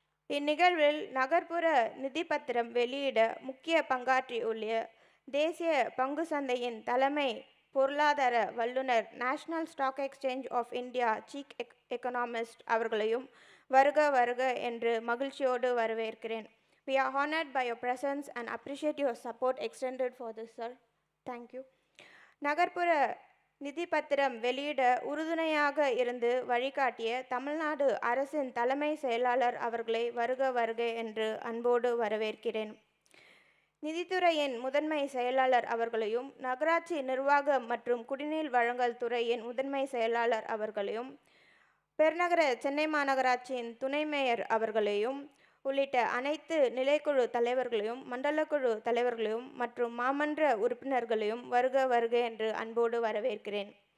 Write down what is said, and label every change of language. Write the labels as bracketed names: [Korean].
[Tamil] இந்நிகழ்வில் நகர்ப்புற நிதி பத்திரம் வெளியிட முக்கிய பங்காற்றியுள்ள தேசிய பங்கு சந்தையின் தலைமை பொருளாதார வல்லுநர் national stock exchange of India chief economist அவர்களையும் வருக வருக என்று மகிழ்ச்சியோடு வரவேற்கிறேன். [English] We are honored by your presence and appreciate your support extended for this, sir. Thank you. [Tamil] நகர்ப்புற நிதி பத்திரம் வெளியிட உறுதுணையாக இருந்து வழிகாட்டிய தமிழ்நாடு அரசின் தலைமை செயலாளர் அவர்களை வருக வருக என்று அன்போடு வரவேற்கிறேன். நிதித்துறையின் முதன்மை செயலாளர் அவர்களையும், நகராட்சி நிர்வாக மற்றும் குடிநீர் வழங்கல் துறையின் முதன்மை செயலாளர் அவர்களையும், பெருநகர சென்னை மாநகராட்சியின் துணை மேயர் அவர்களையும் உள்ளிட்ட அனைத்து நிலைக்குழு தலைவர்களையும், மண்டலக்குழு தலைவர்களையும் மற்றும் மாமன்ற உறுப்பினர்களையும் வருக வருக என்று அன்போடு வரவேற்கிறேன்.